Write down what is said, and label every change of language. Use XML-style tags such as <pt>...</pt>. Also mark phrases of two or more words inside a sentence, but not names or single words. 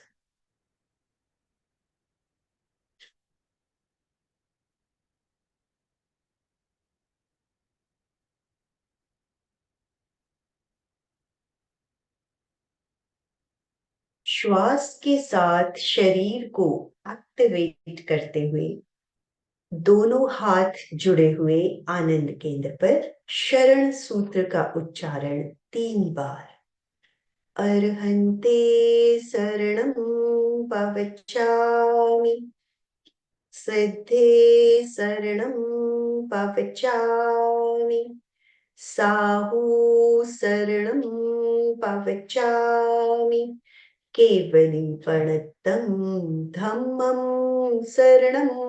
<hi>श्वास के साथ शरीर को एक्टिवेट करते हुए दोनों हाथ जुड़े हुए आनंद केंद्र पर शरण सूत्र का उच्चारण 3 बार।</hi> <pra>अर्हन्ते शरणं पवचामि, सिद्धे शरणं पवचामि, साहू शरणं पवचामि, केवलीपणत्तं धम्मं शरणं</pra>